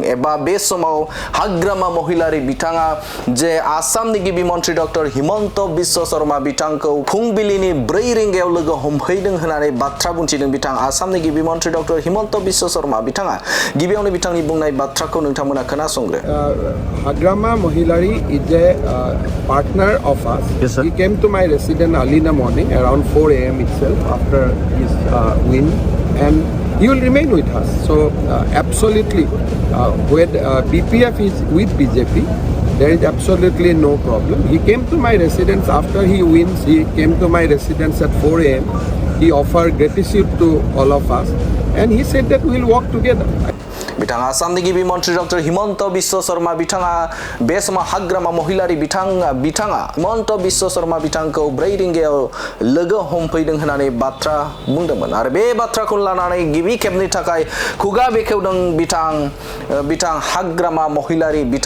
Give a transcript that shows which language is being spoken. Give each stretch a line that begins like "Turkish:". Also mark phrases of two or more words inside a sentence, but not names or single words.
Bodo: एबा बे समाव हाग्रामा महिलारि बिथाङा जे आसामनि गिबि मन्त्रि डक्टर हिमन्त बिश्व शर्मा बिथांखौ फुंबिलिनि 4 रिंगायाव लोगो हमफैदों होननानै बाथ्रा बुंथिदों बिथां आसामनि गिबि मन्त्रि डक्टर हिमन्त बिश्व शर्मा बिथाङा। गिबियावनो बिथांनि बुंनाय बाथ्राखौ नोंथांमोना खोनासंग्रो।
English: Hagrama Mohilari is a partner of us. Yes, sir. He came to my residence early in the morning around 4 a.m. itself after his win, and he will remain with us. So absolutely, when BPF is with BJP, there is absolutely no problem. He came to my residence after he wins. He came to my residence at 4 a.m. He offered gratitude to all of us, and he said that we will work together.
Bodo: बिथाङा आसामनि गिबि मन्त्रि डक्टर हिमन्त बिश्व शर्मा बिथाङा बे समाव हाग्रामा महिलारि बिथाङा हिमन्त बिश्व शर्मा बिथांखौ 4 रिंगायाव लोगो हमफैदों होननानै बाथ्रा बुंदोंमोन आरो बे बाथ्राखौ लानानै गिबि खेबनि थाखाय खुगा बेखेवदों बिथां हाग्रामा महिलारि